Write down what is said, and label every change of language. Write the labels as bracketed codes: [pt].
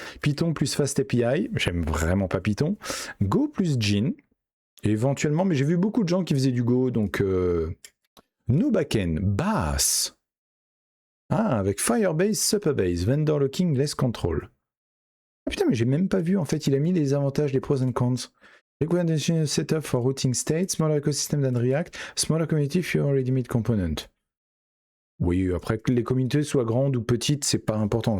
[fr] Python plus Fast API. J'aime vraiment pas Python. Go plus Gin. Éventuellement, mais j'ai vu beaucoup de gens qui faisaient du Go, donc no backend, Bass. [en] Ah, avec Firebase, Supabase, Vendor Locking, Less Control. [fr] Ah putain, mais j'ai même pas vu, en fait, il a mis les avantages, les [en] pros and cons. Recommendation setup for routing state, smaller ecosystem than React, smaller community, fewer ready-made component. [fr] Oui, après que les communautés soient grandes ou petites, c'est pas important.